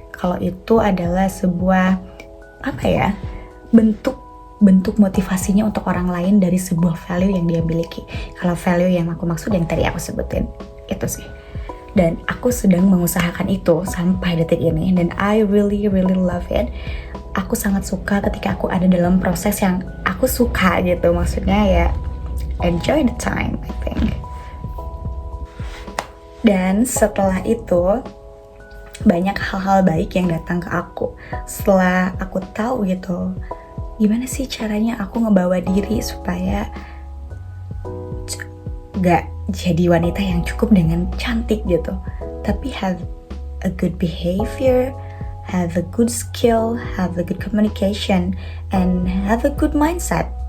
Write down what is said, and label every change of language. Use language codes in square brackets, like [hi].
[id] Kalau itu adalah sebuah apa ya, bentuk motivasinya untuk orang lain dari sebuah value yang dia miliki. Kalau value yang aku maksud yang tadi aku sebutin, itu sih. Dan aku sedang mengusahakan itu sampai detik ini, dan [en] I really love it. [id] Aku sangat suka ketika aku ada dalam proses yang aku suka gitu. Maksudnya ya [en] enjoy the time, I think. [id] Dan setelah itu banyak hal-hal baik yang datang ke aku. Setelah aku tahu gitu, gimana sih caranya aku ngebawa diri supaya gak jadi wanita yang cukup dengan cantik gitu, tapi [en] have a good behavior, have a good skill, have a good communication, and have a good mindset.